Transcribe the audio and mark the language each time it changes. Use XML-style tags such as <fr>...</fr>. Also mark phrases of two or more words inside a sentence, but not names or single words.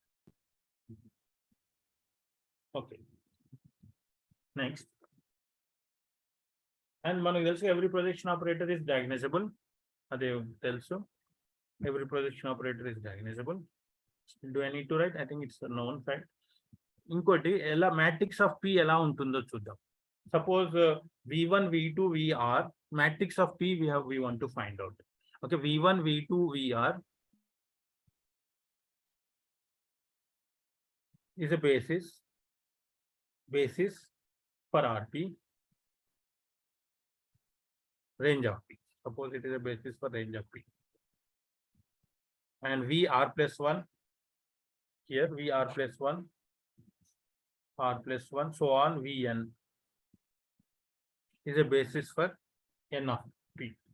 <en>Okay, next, and</en> <te>మనకు తెలుసు</te> <en>every projection operator is diagnosable.</en> <te>అదే తెలుసు,</te> <en>every projection operator is diagnosable. Do I need to write? I think it's a known fact.</en> <te>ఇంకోటి ఎలా</te> <en>matrix of p</en> <te>ఎలా ఉంటుందో చూద్దాం.</te> <en>Suppose v1 v2 vr, matrix of p we want to find out. Okay, v1 v2 vr is a basis for rp, range of p. Suppose it is a basis for range of p. And vr plus 1, here vr plus 1, r plus 1, so on, vn is a basis for n of p.</en>